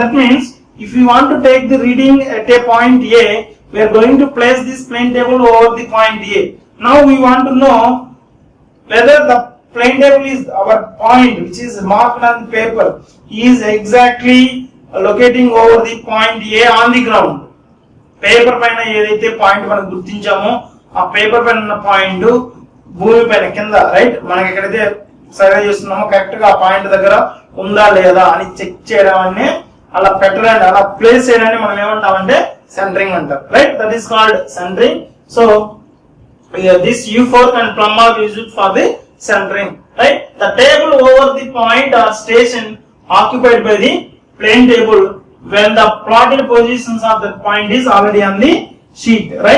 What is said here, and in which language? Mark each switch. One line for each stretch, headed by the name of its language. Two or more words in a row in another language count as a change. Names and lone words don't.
English: That means if you want to take the reading at a point A, we are going to place this plane table over the point A. Now we want to know whether the plane table is our point which is marked on the paper is exactly locating over the point A on the ground.
Telugu: పేపర్ పైన ఎక్కడైతే పాయింట్ మనకు గుర్తించామో ఆ పేపర్ పైన ఉన్న పాయింట్ భూమి పైన కింద, right, మనకి ఎక్కడైతే survey చేస్తున్నామో correct గా ఆ పాయింట్ దగ్గర ఉందా లేదా అని check చేయడాన్నే అలా పెట్టాలండి అలా place చేయడాన్నే మనం ఏమంటామంటే centering అంటారు,
English: right? That is called centering. So this U fork and plumb bob is used for the centering, right? The table over the point or station occupied by the plane table when the plotted positions of the point is already on the sheet, right?